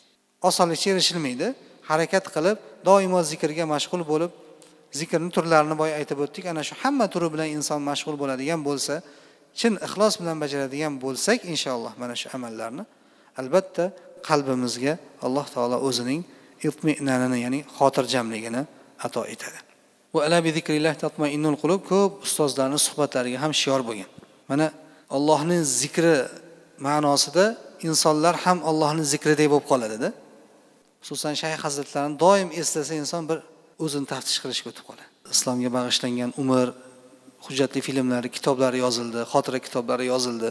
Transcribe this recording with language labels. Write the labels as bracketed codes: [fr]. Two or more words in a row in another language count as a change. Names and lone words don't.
[uz] Osonlikcha erishilmaydi. Harakat qilib, doimo zikrga mashg'ul bo'lib, zikrning turlarini boya aytib o'tdik. Ana shu hamma turi bilan inson mashg'ul bo'ladigan bo'lsa, chin ixlos bilan bajaradigan bo'lsak, inshaalloh mana shu amallarni albatta qalbimizga Alloh taolo o'zining itmi'nanini, ya'ni xotirjamligini ato etadi. [ar] Va ala bi zikrillah tatma'innul qulub [uz] ko'p ustozlarning suhbatlariga ham shior bo'lgan. Mana Allohning zikri ma'nosida insonlar ham Allohning zikridek bo'lib qoladi-da. Xususan Shayx hazratlarini doim eslasa inson bir o'zini taftish qilishga o'tib qoladi. Islomga bag'ishlangan umr, hujjatli filmlari, kitoblari yozildi, xotira kitoblari yozildi.